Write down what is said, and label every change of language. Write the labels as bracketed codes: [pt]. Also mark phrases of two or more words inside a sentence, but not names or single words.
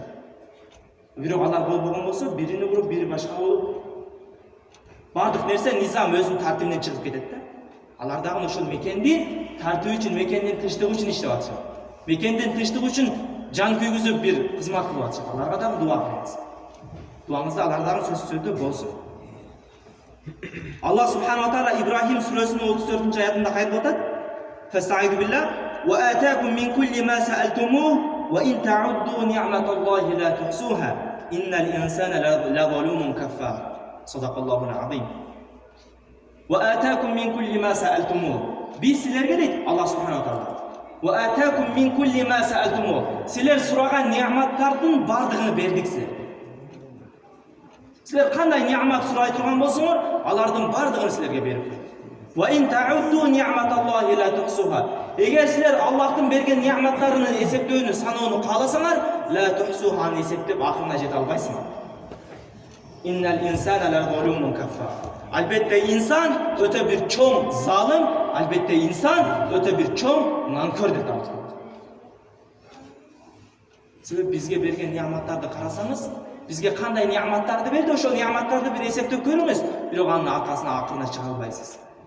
[ky] Бирок алар болбогон болсо, бирини уруп, бири башка болуп, бардык нерсе низам өзүнүн тартибинен чыгып кетет да. Алар дагы ошол мекенди тартуу үчүн, мекендин тынчтыгы үчүн иштеп атышат. Мекендин тынчтыгы үчүн жан күйгүзүп бир кызмат кылып атышат. Аларга дагы дуа кылыңыз. Дуаңызда алар дагы сөзсүз түрдө болсун. [ar] الله سبحانه و تعالى [ky] Ибрахим сүрөсүнүн 34-аятында кайрып атат: [ar] "فاستعيذوا بالله و آتاكم من كل ما سألتموه و إن تعدوا نعمة الله لا تحصوها إن الإنسان لظلوم كفار." صدق الله العظيم. و آتاكم من كل ما سألتموه. [ky] Биз силерге дейт [ar] الله سبحانه و تعالى. و آتاكم من كل ما سألتموه. [ky] Силер сураган ниъматтардын бардыгын бердик силерге. Силер кандай ниъмат сурай турган болсоңор, алардын бардыгын силерге берип койдук. [ar] و إن تعدوا نعمة الله لا تحصوها. [ky] Эгер силер Аллахтын берген ниъматтарынын эсептөөнү, саноону кааласаңар, [ar] لا تحصوها [ky] эсептеп акырына жете албайсыңар. [ar] إن الإنسان لظلوم كفار. [ky] Албетте инсан өтө бир чоң залым, албетте инсан өтө бир чоң нанкөр деп аталат. Себеби бизге берген ниъматтарды карасаңыз, бизге кандай ниъматтарды берди, ошол ниъматтарды бир эсептеп көрүңүз, бирок анын аркасына акырына чыга албайсыз.